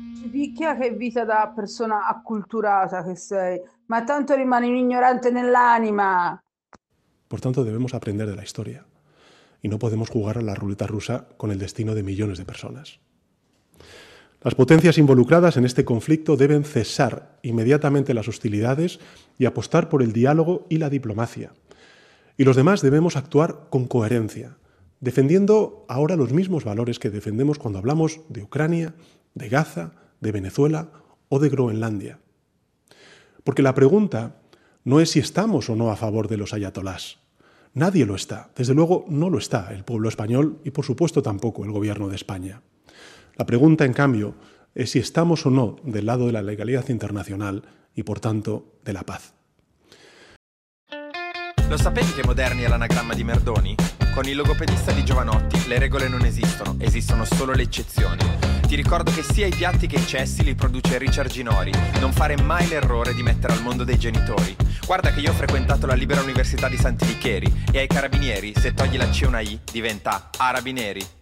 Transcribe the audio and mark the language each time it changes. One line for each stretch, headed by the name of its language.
Italian: picchia, che vita da persona acculturata che sei, ma tanto rimani un ignorante nell'anima.
Spanish: Por tanto, debemos aprender de la historia y no podemos jugar a la ruleta rusa con el destino de millones de personas. Las potencias involucradas en este conflicto deben cesar inmediatamente las hostilidades y apostar por el diálogo y la diplomacia. Y los demás debemos actuar con coherencia, defendiendo ahora los mismos valores que defendemos cuando hablamos de Ucrania, de Gaza, de Venezuela o de Groenlandia. Porque la pregunta no es si estamos o no a favor de los ayatolás. Nadie lo está. Desde luego no lo está el pueblo español y por supuesto tampoco el gobierno de España. La pregunta, en cambio, es si estamos o no del lado de la legalidad internacional y, por tanto, de la paz.
Italian: Lo sapete che Moderni è l'anagramma di Merdoni? Con il logopedista di Jovanotti le regole non esistono, esistono solo le eccezioni. Ti ricordo che sia i piatti che i cessi li produce Richard Ginori. Non fare mai l'errore di mettere al mondo dei genitori. Guarda che io ho frequentato la Libera Università di Santi Licheri e ai carabinieri, se togli la C una I, diventa Arabineri.